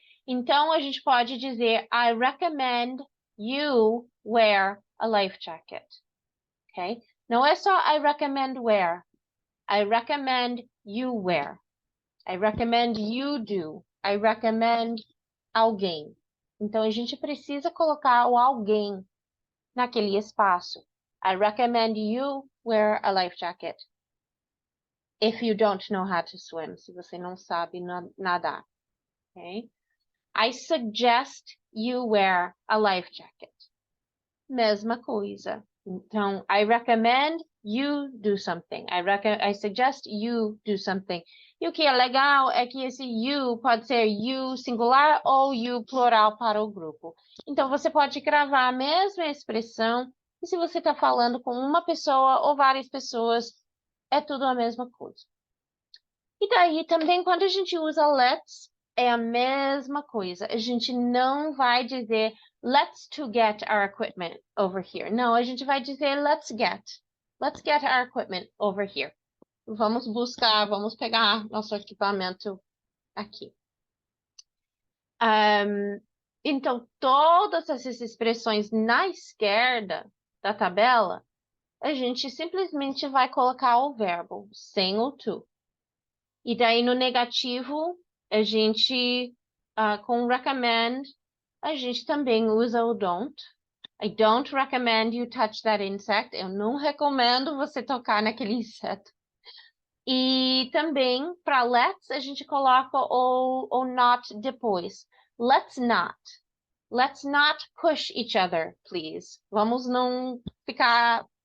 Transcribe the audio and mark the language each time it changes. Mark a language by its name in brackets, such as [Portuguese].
[Portuguese] Então, a gente pode dizer, [English] I recommend you wear a life jacket, ok? [Portuguese] Não é só [English] I recommend wear. I recommend you wear. I recommend you do. I recommend alguém. [Portuguese] Então, a gente precisa colocar o alguém naquele espaço. [English] I recommend you wear a life jacket. If you don't know how to swim, [Portuguese] se você não sabe nadar, [English] okay? I suggest you wear a life jacket. [Portuguese] Mesma coisa. Então, [English] I recommend you do something. I suggest you do something. [Portuguese] E o que é legal é que esse you pode ser you singular ou you plural para o grupo. Então, você pode gravar a mesma expressão e se você está falando com uma pessoa ou várias pessoas, é tudo a mesma coisa. E daí também quando a gente usa let's, é a mesma coisa. A gente não vai dizer [English] let's to get our equipment over here. [Portuguese] Não, a gente vai dizer [English] let's get our equipment over here. [Portuguese] Vamos pegar nosso equipamento aqui. Então, todas essas expressões na esquerda da tabela, a gente simplesmente vai colocar o verbo sem o to. E daí no negativo, a gente, com recommend, a gente também usa o don't. [English] I don't recommend you touch that insect. [Portuguese] Eu não recomendo você tocar naquele inseto. E também, para let's, a gente coloca o not depois. [English] Let's not. Let's not push each other, please. [Portuguese] Vamos não ficar